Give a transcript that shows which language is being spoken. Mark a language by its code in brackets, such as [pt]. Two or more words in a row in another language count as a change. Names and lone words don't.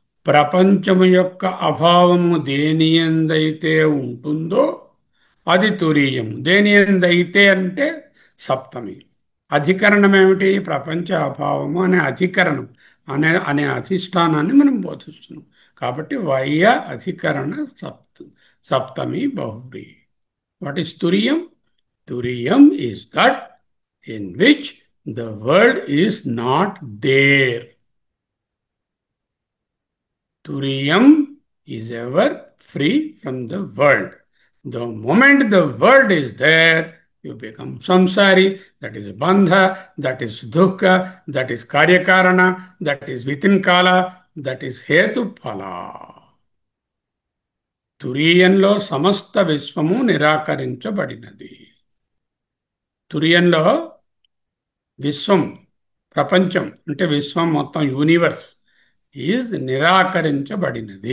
[te] ప్రపంచము యొక్క అభావము దేని యందైతే ఉంటుందో అది తురీయం. దేని యందైతే అంటే సప్తమి. అధికరణం ఏమిటి? ప్రపంచ అభావము అనే అధికరణం, అనే అధిష్టానాన్ని మనం బోధిస్తున్నాం. కాబట్టి వయ్య అధికరణ సప్తమి బహువ్రీ. [en] what is turiyam? turiyam is that in which the world is not there. Turiyam is ever free from the world. The moment the world is there, you become samsari, that is bandha, that is dukkha, that is karyakarana, that is within kala, that is [sa] हेतु फल. [te] తురీయంలో సమస్త విశ్వము నిరాకరించబడినది. తురీయంలో విశ్వం, ప్రపంచం అంటే విశ్వం మొత్తం, [en] universe is [te] నిరాకరించబడినది.